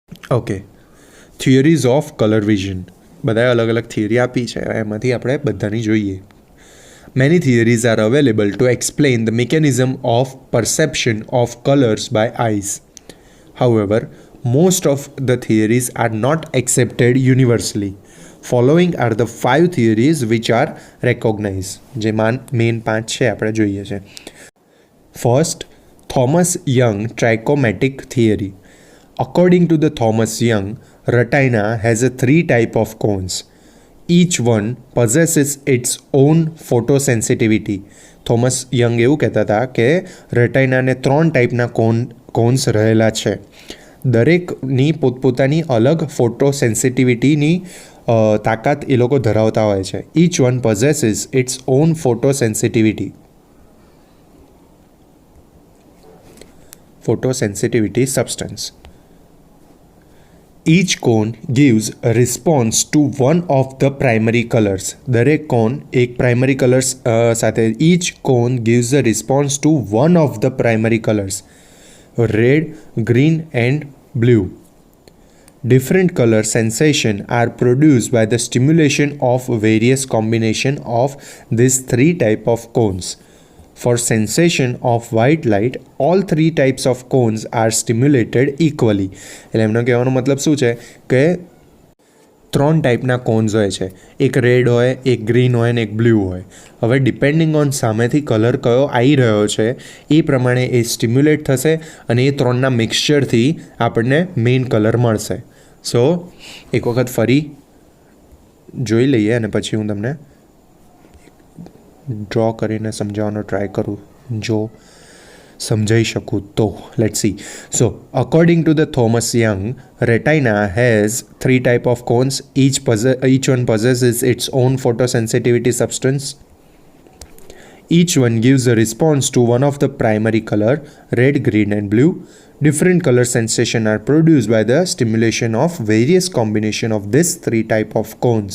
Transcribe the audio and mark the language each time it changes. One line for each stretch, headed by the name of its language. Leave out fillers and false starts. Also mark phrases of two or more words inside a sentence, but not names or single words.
English: Okay, theories of colour vision.
Gujarati: બધાએ અલગ અલગ થિયરી આપી છે, એમાંથી આપણે બધાની જોઈએ.
English: Many theories are available to explain the mechanism of perception of colors by eyes. However, most of the theories are not accepted universally. Following are the 5 theories which are recognized.
Gujarati: જે મેઇન 5 છે આપણે જોઈએ છે.
English: First, Thomas Young trichromatic theory. According to the Thomas Young, retina has a 3 type of cones. Each one possesses its own photosensitivity.
Gujarati: થોમસ યંગ એવું કહેતા હતા કે રેટાઇનાને 3 ટાઈપના કોન્સ રહેલા છે. દરેકની પોતપોતાની અલગ ફોટોસેન્સિટિવિટીની તાકાત એ લોકો ધરાવતા હોય છે.
English: Each one possesses its own photosensitivity. Photosensitivity substance. Each cone gives a response to one of the primary colors.
Gujarati: દરેક કોન એક પ્રાઇમરી કલર્સ સાથે.
English: Each cone gives a response to one of the primary colors, red, green and blue. Different color sensation are produced by the stimulation of various combination of these 3 type of cones. For sensation of white light, all 3 types of cones are stimulated equally.
Gujarati: એટલે એમનો કહેવાનો મતલબ શું છે કે 3 ટાઈપના કોન્સ હોય છે. એક રેડ હોય, એક ગ્રીન હોય ને એક બ્લુ હોય. હવે
English: depending on
Gujarati: સામેથી કલર કયો આવી રહ્યો છે એ પ્રમાણે એ સ્ટિમ્યુલેટ થશે અને એ 3ના મિક્સચરથી આપણને મેઇન કલર મળશે. સો એક વખત ફરી જોઈ લઈએ અને પછી હું તમને ડ્રો કરીને સમજાવવાનો ટ્રાય કરું, જો સમજાઈ શકું તો.
English: Let's see. So according to the Thomas Young, retina has 3 type of cones. Each one possesses its own photosensitivity substance. Each one gives a response to one of the primary color, red, green and blue. Different color sensation are produced by the stimulation of various combination of these 3 type of cones.